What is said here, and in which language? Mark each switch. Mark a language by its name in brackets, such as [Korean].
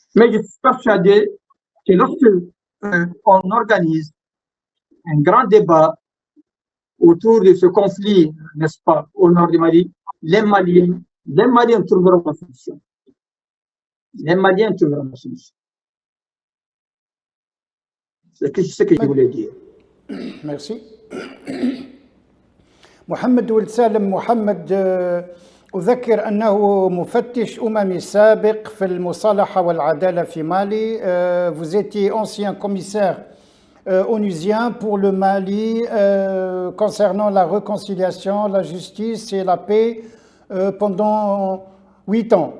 [French] Mais je suis persuadé que lorsque on organise un grand débat autour de ce conflit, n'est-ce pas, au nord du Mali, les Maliens trouveront la solution. Les Maliens trouveront la solution. C'est ce que je voulais dire. Merci. [Arabic] محمد ولد سالم محمد، أذكر أنه مفتش أممي سابق في المصالحة والعدالة في مالي. [French] Vous étiez ancien commissaire onusien pour le Mali concernant la réconciliation, la justice et la paix pendant 8 ans.